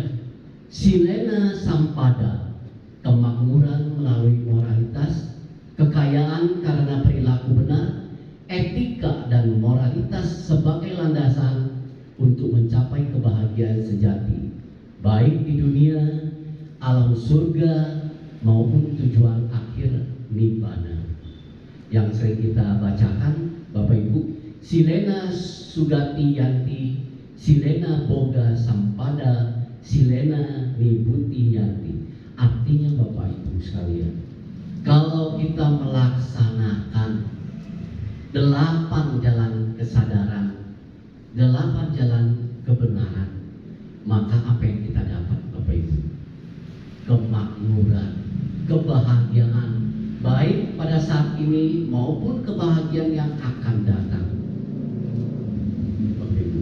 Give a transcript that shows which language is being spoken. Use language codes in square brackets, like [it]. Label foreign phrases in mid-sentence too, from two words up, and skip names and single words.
[pi] Silena Sampada, [id] kemakmuran melalui moralitas, kekayaan karena perilaku benar, etika dan moralitas sebagai landasan untuk mencapai kebahagiaan sejati, baik di dunia, alam surga maupun tujuan akhir nibbana. Yang sering kita bacakan Bapak Ibu, [pi] Silena Sugati Yanti, Silena Boga Sampada, Silena Nibuti Yanti. [id] Artinya Bapak Ibu sekalian, kalau kita melaksanakan 8 jalan kesadaran, 8 jalan kebenaran, maka apa yang kita dapat Bapak Ibu? Kemakmuran, kebahagiaan, baik pada saat ini maupun kebahagiaan yang akan datang Bapak Ibu.